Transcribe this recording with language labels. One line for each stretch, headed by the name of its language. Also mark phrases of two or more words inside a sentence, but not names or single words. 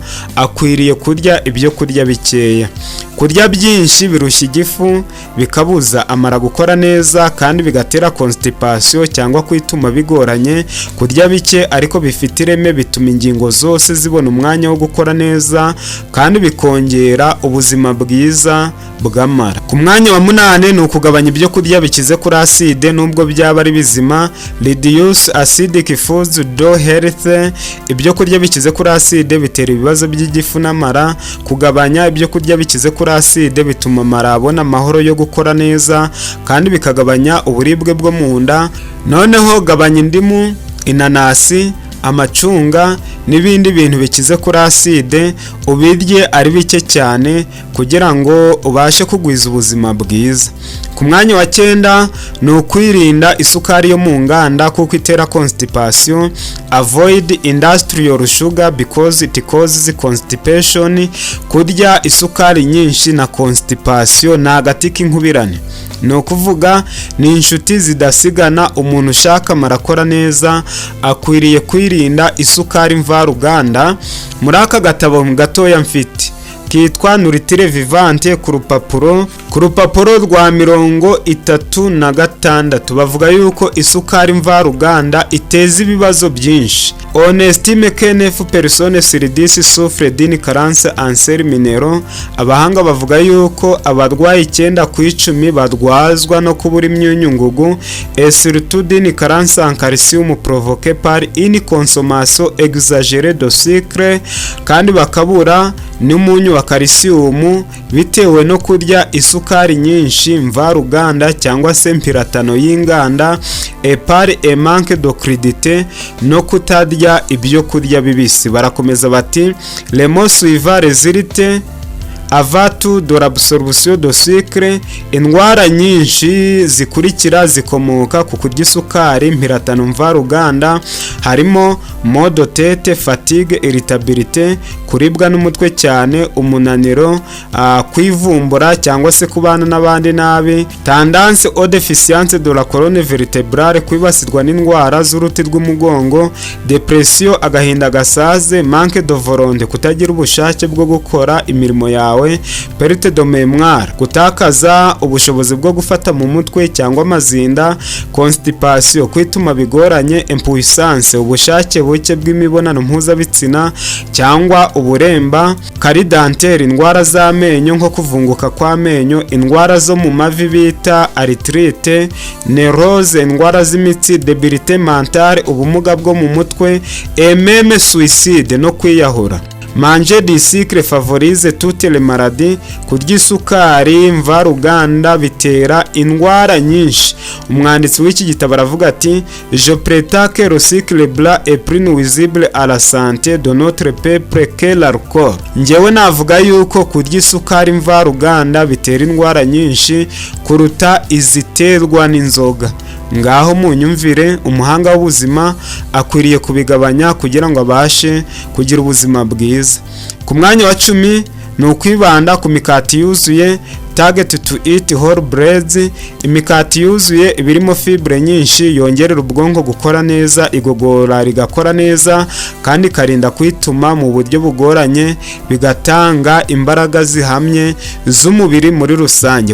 Kinyarwanda: Akwiriye kurya ibyo kurya bikeya. Kurya byinshi birushya igifu, bikabuza amara gukora neza kandi bigatera constipation cyangwa kwituma bigoranye. Kurya bike ariko bifite ireme bituma ingingo zose zibona umwanya wo gukora neza kandi bikongera ubuzima bwiza bw'amara. Ku mwanya wa 8 ni ukugabanya ibyo kurya bikize kuri acide nubwo byaba ari bizima.
English: Reduce acidic foods do health.
Kinyarwanda: Ibyo kurya bikize kuri acide bitera ibibazo by'igifu n'amara. Kugabanya ibyo kurya bikize kuri acide bituma amara abona amahoro yo gukora neza kandi bikagabanya uburibwe bwo mu nda. Noneho gabanya indimu, inanasi, amacunga n'ibindi bintu bikize kuri acide, ubirye ari bike cyane kugira ngo ubashe kugwiza ubuzima bwiza. Ku mwanya wa 9 ni ukwirinda isukari yo mu nganda kuko itera constipation.
English: Avoid industrial sugar because it causes constipation.
Kinyarwanda: Kurya isukari nyinshi na constipation ni agati k'inkubirane. Ni ukuvuga ni inshuti zidasigana. Umuntu ushaka marakora neza akwiriye kwirinda isukari mvaruganda. Muri aka gatabo gatoya mfite kitwa Nurtire Vivante, ku rupapuro rwa 36 bavuga yuko isukari mvaruganda iteza ibibazo byinshi.
French: On estime que 9 personnes sur 10 souffrent d'une carence en sels minéraux.
Kinyarwanda: Abahanga bavuga yuko abarwayi 9 ku 10 barwazwa no kubura imyunyu ngugu,
French: et surtout d'une carence en calcium provoquée par une consommation exagérée de sucre,
Kinyarwanda: kandi bakabura n'umunyu wa calcium bitewe no kurya isukari nyinshi mvaruganda cyangwa se mpiratano y'inganda,
French: et par un manque de crudité,
Kinyarwanda: no kutarya ibyo kurya bibisi. Barakomeza bati
French: le mot suivant résulte avatu de l'absorption de sucre.
Kinyarwanda: Indwara nyinshi zikurikira zikomoka ku kurya isukari mpiratano mvaruganda, harimo
French: mal de tête, fatigue,
Kinyarwanda: irritabilité, kuribwa n'umutwe cyane, umunaniro, kwivumbura cyangwa se kubana n'abandi nabi,
French: tendance aux déficiences de la colonne vertébrale,
Kinyarwanda: kwibasirwa n'indwara z'uruti rw'umugongo, depression, agahinda gasaze,
French: manque de volonté,
Kinyarwanda: kutagira ubushake bwo gukora imirimo yawe,
French: perte de mémoire,
Kinyarwanda: gutakaza ubushobozi bwo gufata mu mutwe cyangwa amazinda, constipation, kwituma bigoranye, impuissance, ubushake buke bw'imibonano mpuzabitsina cyangwa uburemba,
French: carie dentaire,
Kinyarwanda: indwara z'amenyo nko kuvunguka kw'amenyo, indwara zo mu mavi bita arthrite, neurose, indwara z'imitsi,
French: débilité mentale,
Kinyarwanda: ubumuga bwo mu mutwe,
French: et même suicide,
Kinyarwanda: no kwiyahura.
French: Manger du sucre favorise toutes les maladies.
Kinyarwanda: Kurya isukari mvaruganda bitera indwara nyinshi. Umwanditsi w'iki gitabo aravuga ati
French: je prétends que le sucre blanc est plus nuisible à la santé de notre peuple que l'alcool.
Kinyarwanda: Njyewe navuga yuko kurya isukari mvaruganda bitera indwara nyinshi kuruta iziterwa n'inzoga. Ngaho munyumvire, umuhanga w'ubuzima akwiriye kubigabanya kugira ngo abashe kugira ubuzima bwiza. Ku mwanya wa 10 ni ukwibanda ku mikati yuzuye,
English: target to eat whole breads.
Kinyarwanda: Imikati yuzuye ibirimo fibre nyinshi yongerera ubwonko gukora neza, igogora rigakora neza kandi karinda kwituma mu buryo bugoranye, bigatanga imbaraga zihamye z'umubiri muri rusange.